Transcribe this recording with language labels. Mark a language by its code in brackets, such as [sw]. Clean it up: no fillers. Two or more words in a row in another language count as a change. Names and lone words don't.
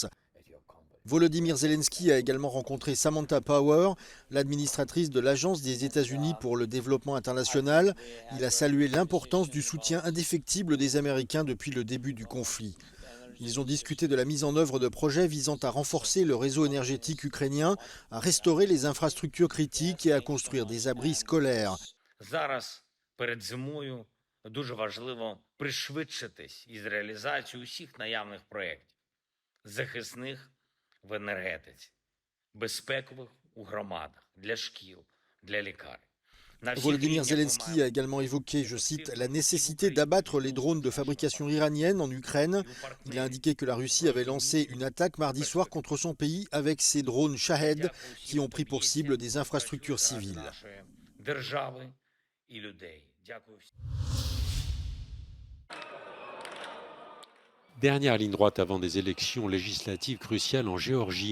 [fr] Volodymyr Zelensky a également rencontré Samantha Power, l'administratrice de l'Agence des États-Unis pour le développement international. Il a salué l'importance du soutien indéfectible des Américains depuis le début du conflit. Ils ont discuté de la mise en œuvre de projets visant à renforcer le réseau énergétique ukrainien, à restaurer les infrastructures critiques et à construire des abris scolaires. [uk] Перед зимою дуже важливо пришвидшитись із реалізацією усіх наявних проєктів захисних в енергетиці, безпекових у громадах, для шкіл, для лікарень. [fr] Volodymyr Zelensky a également évoqué, je cite, la nécessité d'abattre les drones de fabrication iranienne en Ukraine. Il a indiqué que la Russie avait lancé une attaque mardi soir contre son pays avec ses drones Shahed qui ont pris pour cible des infrastructures civiles. Dernière ligne droite avant des élections législatives cruciales en Géorgie.